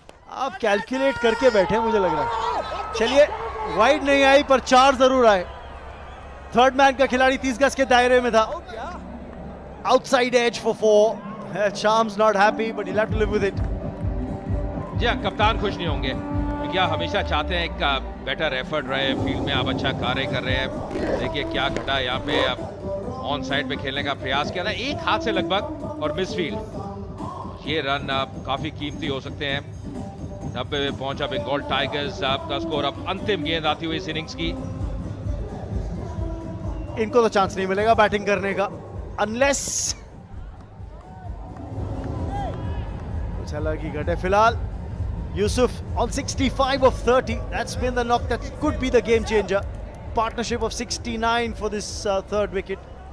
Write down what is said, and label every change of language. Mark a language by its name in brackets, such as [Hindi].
[Hindi] आप कैलकुलेट करके बैठे मुझे लग रहा है. चलिए, वाइड नहीं आई पर 4 जरूर आए. थर्ड मैन का खिलाड़ी 30 गज के दायरे में था. [English] Outside edge for 4. [Hindi] शाम्स not happy but [English] he'll have to live with it. [Hindi] जी हाँ, कप्तान खुश नहीं होंगे क्योंकि आप हमेशा चाहते हैं एक बेटर एफर्ट रहे, फील्ड में आप अच्छा कार्य कर रहे हैं. देखिए क्या घटा यहाँ पे, आप ऑन साइड पे खेलने का प्रयास किया था, एक हाथ से लगभग और मिस फील्ड. ये रन काफी कीमती हो सकते हैं. 90 पे पहुंचा बंगाल टाइगर्स. आपका स्कोर. अब अंतिम गेंद आती हुई इस इनिंग्स की. इनको तो चांस नहीं मिलेगा बैटिंग करने का अनलेस कुछ अलग ही घटे. [English] फिलहाल Yusuf on 65 of 30. That's been the knock that could be the game changer. Partnership of 69 for this third wicket.